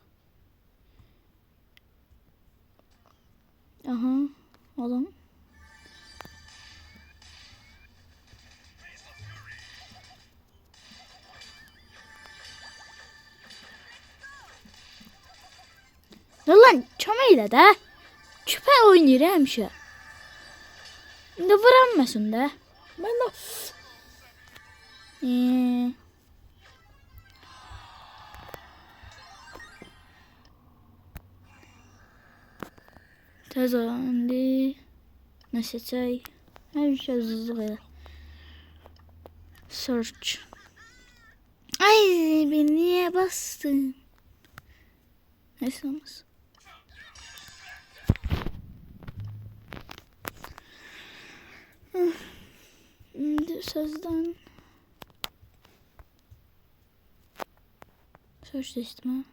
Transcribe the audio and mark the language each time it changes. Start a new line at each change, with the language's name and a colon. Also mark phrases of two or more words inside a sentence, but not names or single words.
Turkish: Aha. Oğlum. Lan çömeyle de.
Azerbaijani: Küpe oynayır həmişə. İndi vuranmasın da.
Turkish: Ben de
Azerbaijani: Tez ol indi. Nə seçək? Həmişə hızlı elə. Search.
Turkish: Ay ben niye bastım? Neyse olmaz. Şimdi sözden search seçtim ha.